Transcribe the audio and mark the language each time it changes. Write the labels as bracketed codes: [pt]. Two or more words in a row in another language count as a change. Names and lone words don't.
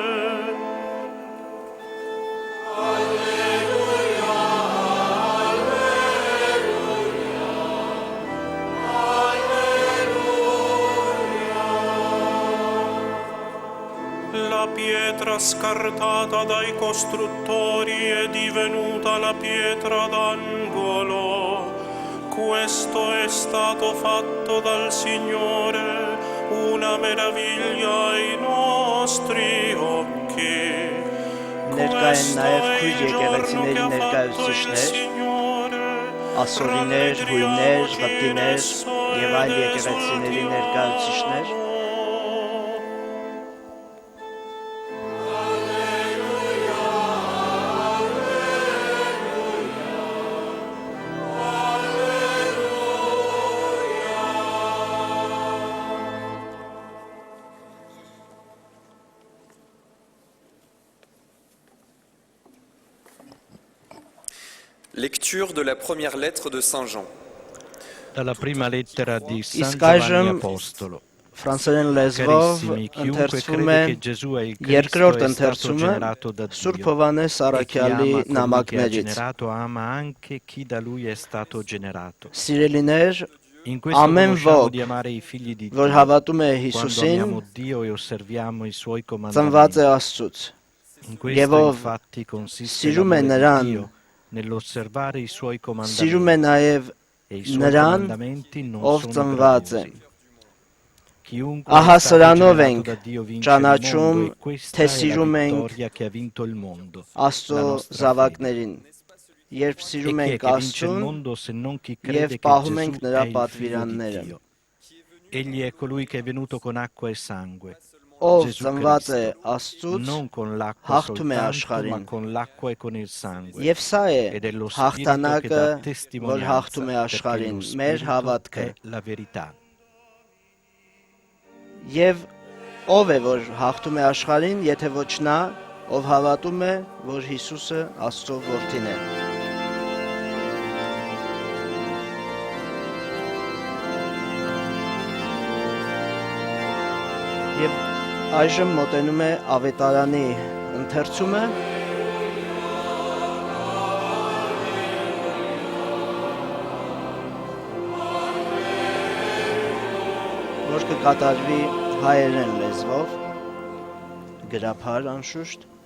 [it] La pietra scartata dai costruttori è divenuta la pietra d'angolo. Questo è stato fatto dal Signore, una meraviglia ai nostri occhi. [hy] Ներկա են նաև քույր եկեղեցիների ներկայացուցիչներ, ասորիներ, հույներ, վտիներ եւ այլ եկեղեցիների ներկայացուցիչներ [fr] Lecture de la première lettre de Saint Jean. [it] Dalla prima lettera di San [hy] Իսկ [it] Giovanni [hy] այժմ [it] Apostolo. [hy] ֆրանսերեն լեզվով [it] Carissimi, chiunque [hy] ընթերցվում [it] crede [hy] է [it] che Gesù è il Cristo [hy] երկրորդ [it] è stato [hy] ընթերցումը [it] generato da [hy] Սուրբ [it] Dio. [hy] Հովհաննես [it] E chi [hy] Առաքյալի [it] ama colui che ha [hy] նամակներից [it] generato ama anche chi da lui è stato generato. [hy] Սիրելիներ [it] In questo Amen conosciamo voc, di amare i figli di [hy] որ [it] Dio, [hy] հավատում է [it] quando [hy] Հիսուսին [it] amiamo Dio e osserviamo i suoi [hy] ծնված [it] comandamenti. [hy] է Աստծուց [it] In [hy] Եվ [it] questo [hy] ով [it] infatti consiste [hy] սիրում է [it] l'amore [hy] նրան, [it] di Dio, nell'osservare i suoi [hy] սիրում է [it] comandamenti. [hy] նաև [it] E i suoi [hy] նրան, [it] comandamenti non [hy] ով [it] sono [hy] ծնված է [it] graziosi. Chiunque [hy] Ահա [it] è stato [hy] սրանով [it] generato [hy] ենք [it] da Dio vince il [hy] ճանաչում, [it] mondo e questa [hy] թե [it] è la [hy] սիրում ենք [it] vittoria che ha vinto il mondo, [hy] Աստծո [it] la nostra fede. [hy] զավակներին Երբ [it] E [hy] սիրում [it] chi è [hy] ենք [it] che vince il [hy] Աստծուն [it] mondo se non chi [hy] եւ [it] crede che [hy] պահում [it] Gesù [hy] ենք [it] è [hy] նրա [it] il figlio di [hy] պատվիրանները [it] Dio? Egli è colui che è venuto con acqua e sangue, [hy] Ով [it] Gesù [hy] ծնված է [it] Cristo, [hy] Աստծուց [it] non con l'acqua [hy] հաղթում է [it] soltanto, ma [hy] աշխարհին [it] con l'acqua e con il sangue. [hy] Եվ սա է [it] Ed è lo Spirito che [hy] հաղթանակը, [it] dà [hy] որ [it] testimonianza, [hy] հաղթում է [it] perché [hy] աշխարհին, [it] lo [hy] մեր [it] Spirito [hy] հավատքը։ [it] è la verità. [hy] Եվ ով է, որ հաղթում է աշխարհին, եթե ոչ նա, ով հավատում է, որ Հիսուսը Աստծո որդին է։ Եվ այժմ մոտենում է ավետարանի ընթերցումը։ Որ կկատարվի հայերեն լեզվով, գրաբար անշուշտ,